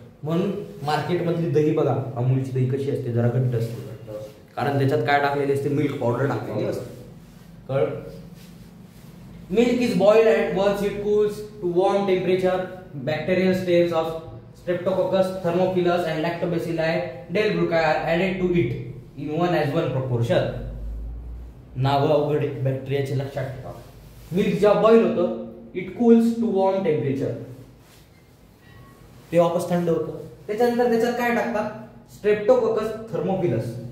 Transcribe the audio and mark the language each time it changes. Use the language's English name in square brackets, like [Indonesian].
[Marathi] म्हणून मार्केटमधली दही बघा, अमूलची दही कशी असते? जरा घट्ट असते, कारण त्याच्यात काय टाकलेली असते? मिल्क पावडर टाकलेली असते. कळ? [English] Milk is boiled at once it cools to warm temperature. Bacterial strains of Streptococcus, Thermophilus and Lactobacilli delbruci are added to it in 1:1 proportion. [Marathi] नाव अवघड बॅक्टेरियाचे लक्षात ठेवा. मिल्क जेव्हा बॉईल होतं, [English] it cools to warm temperature, [Marathi] ते वापस थंड होतं. त्याच्यानंतर त्याच्यात काय टाकतात? Streptococcus thermophilus.